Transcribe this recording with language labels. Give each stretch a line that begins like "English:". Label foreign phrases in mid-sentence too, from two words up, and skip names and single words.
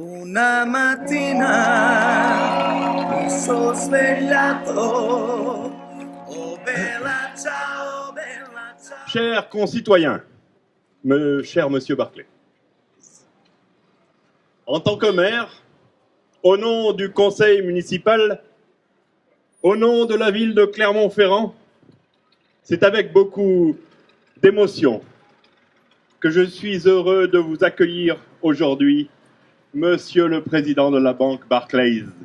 Italian: Una mattina mi sono svegliato. Oh bella ciao, bella ciao.
French: Chers concitoyens, cher Monsieur Barclay, en tant que maire, au nom du conseil municipal, au nom de la ville de Clermont-Ferrand, c'est avec beaucoup d'émotion que je suis heureux de vous accueillir aujourd'hui, Monsieur le Président de la Banque Barclays.